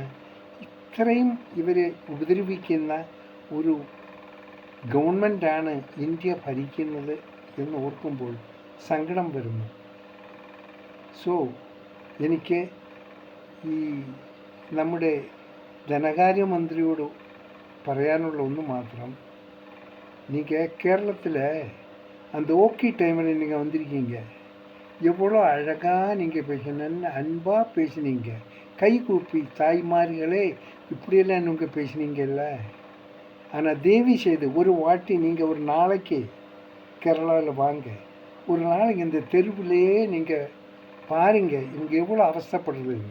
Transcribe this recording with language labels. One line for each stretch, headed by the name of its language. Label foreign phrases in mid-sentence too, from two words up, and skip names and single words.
Malayalam: ഇത്രയും ഇവരെ ഉപദ്രവിക്കുന്ന ഒരു ഗവൺമെൻറ്റാണ് ഇന്ത്യ ഭരിക്കുന്നത് എന്ന് ഓർക്കുമ്പോൾ സങ്കടം വരുന്നു. സോ എനിക്ക് ഈ നമ്മുടെ ധനകാര്യമന്ത്രിയോട് പറയാനുള്ള ഒന്ന് മാത്രം,
Tamil: நீங்கள் கேரளத்தில் அந்த ஓகே டைமில் நீங்கள் வந்திருக்கீங்க, எவ்வளோ அழகாக நீங்கள் பேசினேன்னு அன்பாக பேசினீங்க, கை கூப்பி தாய்மார்களே இப்படியெல்லாம் நீங்கள் பேசினீங்கல்ல. ஆனால் தேவி செய்து ஒரு வாட்டி நீங்கள் ஒரு நாளைக்கு கேரளாவில் வாங்க, ஒரு நாளைக்கு இந்த தெருவிலேயே நீங்கள் பாருங்க இவங்க எவ்வளோ அவஸ்தைப்படுறதுன்னு.